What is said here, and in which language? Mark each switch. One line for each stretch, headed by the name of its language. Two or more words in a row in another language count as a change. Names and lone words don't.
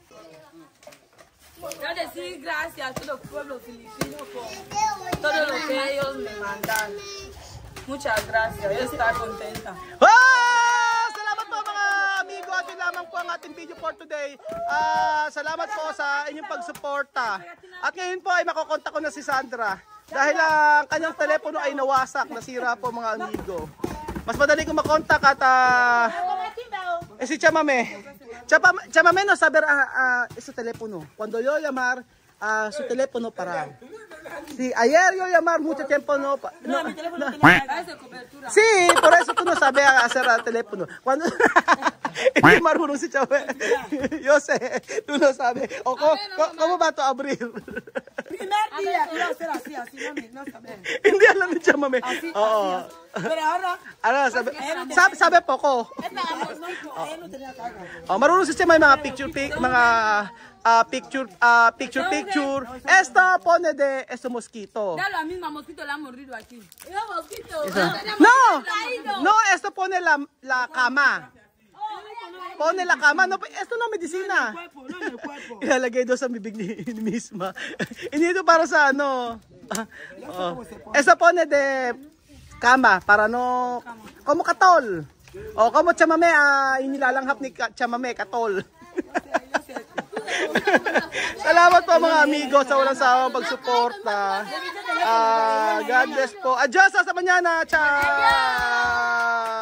Spanish: Yo decir gracias a todo el pueblo filipino por todo lo que ellos me mandan. Muchas gracias, yo estoy contenta.
Filipino: Salamat po mga amigo at yun lamang po ang ating video
English: for today.
Filipino: Salamat po sa inyong pagsuporta. At ngayon po ay makokontak ko na si Sandra. Dahil ang kanyang telepono ay nawasak, nasira po mga amigo. Mas madali ko makontak at si Chamame.
Spanish: Chamame no saber su teléfono. Cuando yo llamar su teléfono para. Sí, ayer yo llamar mucho tiempo no. No, mi teléfono no tiene cobertura. Sí, por eso tú no sabes hacer el teléfono.
Filipino: Cuando hindi marunong si Chamame.
Spanish: Yo sé, tú no sabes. O cómo va to abrir? Primer día iba a ser así, mami, no sabemos.
Filipino: Hindi alam ni Chamame.
Spanish: Así,
Filipino: Oo.
Spanish: así. Pero ahora,
Filipino: Ano, sabi poco.
Spanish: él no tenía carga.
Filipino: Marunong si Chamame mga picture.
Spanish: Esto pone de este mosquito. Ya la misma mosquito la ha mordido aquí. Yo, mosquito. No, esto pone la cama. Pone la cama. No, esto no medicina. Cuerpo, no en el cuerpo.
Filipino: Ilalagay daw sa bibig ni misma. Hindi ito para sa ano.
Spanish: Esto pone de cama para no como katol. O como
Filipino: Chamame, inilalanghap ni Chamame katol. Salamat po mga amigo sa walang sawang pagsuporta.
English: God bless
Spanish: po. Adios sa mañana.
Italian: Ciao.